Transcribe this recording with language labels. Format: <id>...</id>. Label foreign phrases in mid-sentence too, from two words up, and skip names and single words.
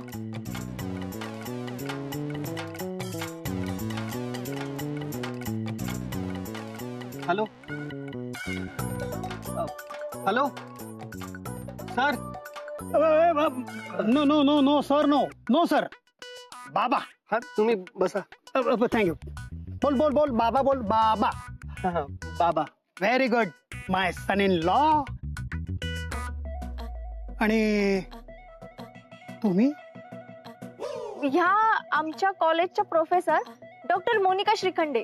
<en>Hello hello sir. No, no, no, no, sir, no. No, sir.</en> <mr>बाबा. हा तुम्ही बसा. थँक्यू. बोल बोल बोल बाबा बोल बाबा. हा, बाबा.</mr> <en>Very good. My son in law. आणि तुम्ही</en> <mr>ह्या आमच्या कॉलेजच्या</mr> <en>professor doctor</en> <mr>मोनिका श्रीखंडे.</mr>